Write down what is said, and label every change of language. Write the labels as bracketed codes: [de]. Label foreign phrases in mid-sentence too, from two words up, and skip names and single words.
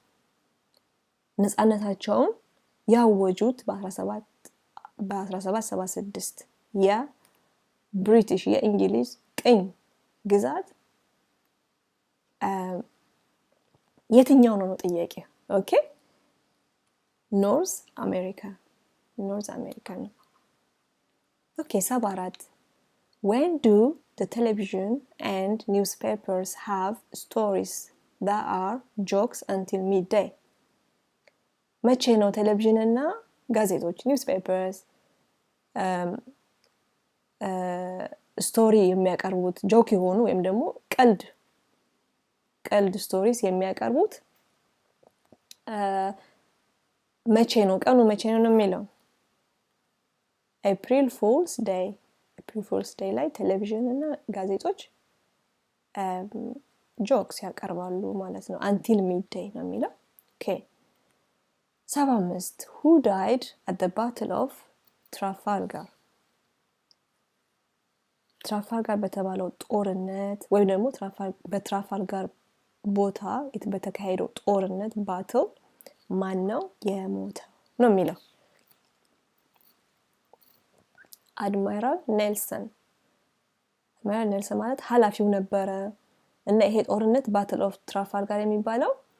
[am] ነፃነታቸውን ያወጁት በ1776 የብሪቲሽ የእንግሊዝ ቅኝ ግዛት የትኛው ነው ጥያቄ? ኦኬ ኖርዝ አሜሪካ ነው። ኦኬ 74. [en] When do the television and newspapers have stories that are jokes until midday? [am] መቼ ነው ቴሌቪዥን እና ጋዜጦች newspapers ስቶሪ የሚያቀርቡት ጆክ የሆኑ ወይም ደግሞ ቀልድ ስቶሪስ የሚያቀርቡት መቼ ነው? ቀኑ መቼ ነው የሚለው April Fool's Day ላይ ቴሌቪዥን እና ጋዜጦች ጆክስ ያቀርባሉ ማለት ነው። [en] until midday [am] ነው የሚለው። ኦኬ 75. [en] Who died at the Battle of Trafalgar? [am] ትራፋልጋር በተባለው ጦርነት ወይም ደግሞ በትራፋልጋር ቦታ በተካሄደው ጦርነት ባትል ማን ነው የሞተው ነው የሚለው። አድማይራል ኔልሰን ማለት ኃላፊው ነበረ እና ይሄ ጦርነት ባትል ኦፍ ትራፋልጋር የሚባለው